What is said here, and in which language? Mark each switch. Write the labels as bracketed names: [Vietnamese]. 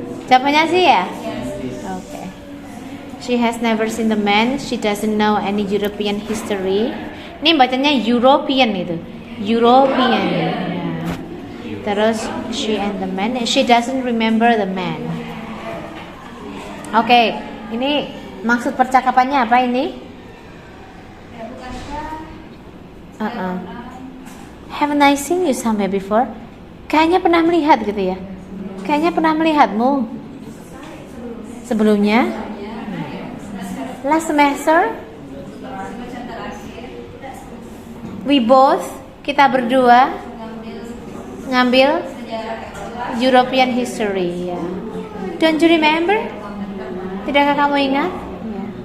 [Indonesian] Jawabannya sih ya? Okay. [English] She has never seen the man. She doesn't know any European history. [Indonesian] Ini bacanya European itu. European. Ya. Terus [English] she and the man. She doesn't remember the man. [Indonesian] Oke, ini maksud percakapannya apa ini? ya bukankah [English] Haven't I seen you somewhere before? [Indonesian] Kayaknya pernah melihat gitu ya. Kayaknya pernah melihatmu sebelumnya. [English] Last semester we both, [Indonesian] kita berdua ngambil [English] European history ya. Don't you remember? [Indonesian] Tidakkah kamu ingat? [English] Ya.